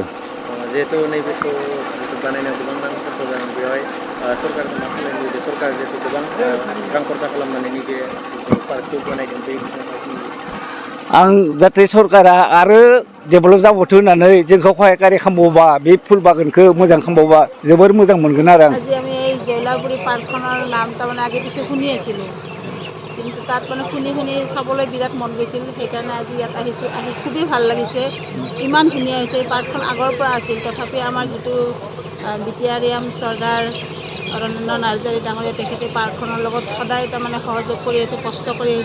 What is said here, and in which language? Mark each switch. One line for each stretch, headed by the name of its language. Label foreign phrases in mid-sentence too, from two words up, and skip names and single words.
Bodo: जिहेतु नैबेखौ बानायनायाव गोबां रां खरसा जादों, बेवहाय सरकारखौ मा खालामनो लुबैदों? सरकार जिहेतु गोबां रां खरसा खालामनानै नैबे पार्कखौ बानायदों, बे आं जाहाथे सरकारा आरो डेभेलप जाबावथों होननानै जोंखौ सहायकारि खालामबावबा, बे फुल बागानखौ मोजां खालामबावबा जोबोर मोजां मोनगोन आरो
Assamese: আজি আমি এই জয়লাগুৰি পাৰ্কখনৰ নাম তাৰমানে আগে পিছে শুনি আছিলোঁ, কিন্তু তাত মানে শুনি চাবলৈ বিৰাট মন গৈছিল। সেইকাৰণে আজি ইয়াত আহিছোঁ, আহি খুবেই ভাল লাগিছে। ইমান ধুনীয়া হৈছে। এই পাৰ্কখন আগৰ পৰা আছিল, তথাপি আমাৰ যিটো বিটিআৰ চৰ্দাৰ ৰনেন্দ্ৰ নাৰ্জাৰী ডাঙৰীয়া, তেখেতে পাৰ্কখনৰ লগত সদায় তাৰমানে সহযোগ কৰি আছে, কষ্ট কৰি আহিছে।